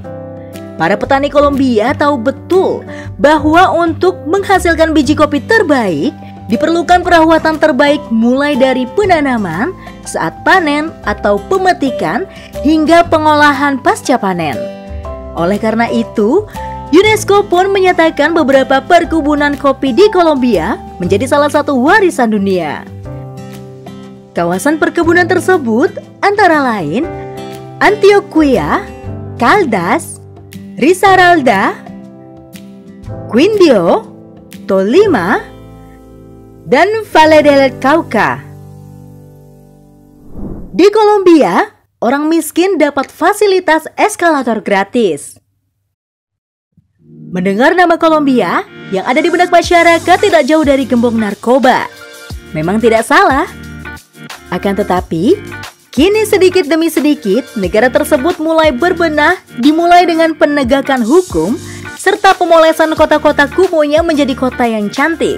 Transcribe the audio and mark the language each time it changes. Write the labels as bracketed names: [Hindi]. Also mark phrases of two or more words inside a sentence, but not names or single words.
[Indonesian] Para petani Kolombia tahu betul bahwa untuk menghasilkan biji kopi terbaik, diperlukan perawatan terbaik mulai dari penanaman, saat panen atau pemetikan, hingga pengolahan pasca panen. Oleh karena itu, UNESCO pun menyatakan beberapa perkebunan kopi di Kolombia menjadi salah satu warisan dunia. Kawasan perkebunan tersebut antara lain Antioquia, Caldas, Risaralda, Quindio, Tolima, dan Valle del Cauca. Di Kolombia, orang miskin dapat fasilitas eskalator gratis. Mendengar nama Kolombia, yang ada di benak masyarakat tidak jauh dari gembong narkoba. Memang tidak salah. Akan tetapi, kini sedikit demi sedikit, negara tersebut mulai berbenah, dimulai dengan penegakan hukum, serta pemolesan kota-kota kumuhnya menjadi kota yang cantik.